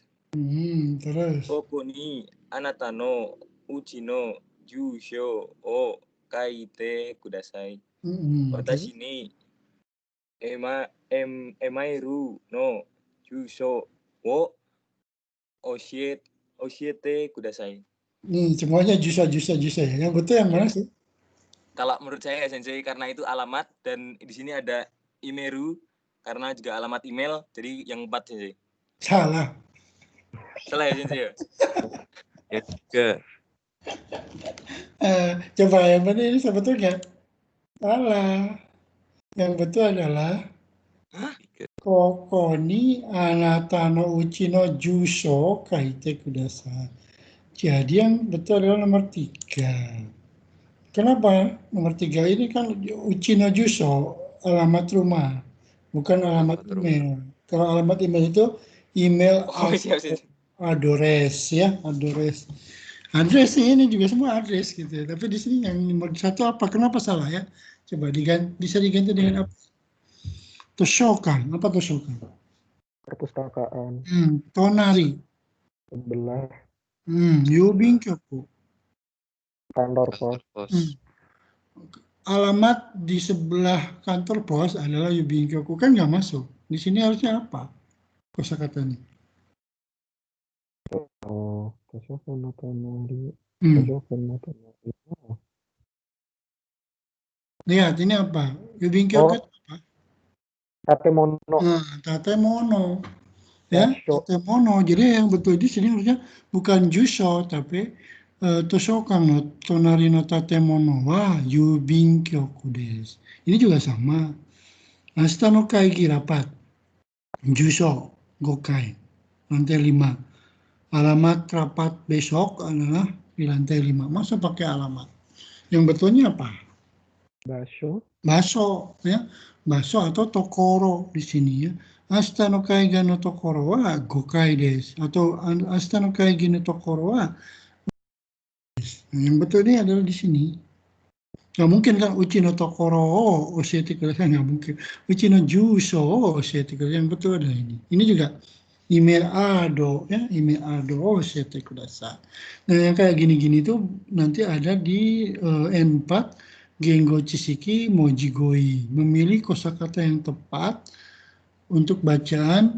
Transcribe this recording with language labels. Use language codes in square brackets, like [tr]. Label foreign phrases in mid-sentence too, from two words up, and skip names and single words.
[ja] ここにあなたのうちの住所を書いてください。私にエマイルの住所を教えてください。 [id] Semuanya jusa ya. Yang betul yang mana sih? Kalau menurut saya Sensei karena itu alamat dan di sini ada Imeru karena juga alamat email, jadi yang 4 Sensei. Salah ya Sensei ya? Ya juga. Coba yang mana ini sebetulnya? Salah. Yang betul adalah [ja] ここ に あなた の うち の 住所 書いて ください. [id] Jadi yang betul adalah nomor 3. Kenapa? Nomor 3 ini kan [ja] うち の 住所, [id] alamat rumah, bukan alamat email. Kalau alamat email itu [en] email address [id] ya, address. Address ini juga semua address gitu. Tapi di sini yang nomor 1 apa? Kenapa salah ya? Coba bisa diganti dengan apa? Toshokan. Apa toshokan? Perpustakaan. Tonari. Sebelah. [ja] 郵便 局. [id] Kantor pos. Alamat di sebelah kantor pos adalah [ja] 郵便 局, [id] kan nggak masuk. Di sini harusnya apa? Kosakatanya. [ja] 図書館 隣. [id] Lihat ini apa? [ja] 郵便 局 apa? [id] Tatemono. Tatemono. Ya, tatemono. Jadi yang betul di sini harusnya bukan jusho tapi [ja] 図書館 の 隣 の 建物 は 郵便 局 です. [id] Ini juga sama. [ja] 明日 の 会議 rapat. 住所 5 階. [id] Lantai 5. Alamat rapat besok adalah di lantai 5. Masa pakai alamat? Yang betulnya apa? Baso ya. Baso atau tokoro di sini ya. [ja] 明日 の 会議 の 所 は 5 階 です. Atau 明日 の 会議 の 所 は. [id] Yang betul ini adalah di sini. Nggak mungkin kan [ja] うち の 所 教えて ください, [id] nggak mungkin. [ja] うち の 住所 教えて ください. [id] Yang betul adalah ini. Ini juga [ja] メール アド ya, メール アド 教えて ください. [id] Nah yang kayak gini-gini tuh nanti ada di N4 Gengo Chisiki Mojigoi. Memilih kosakata yang tepat untuk bacaan.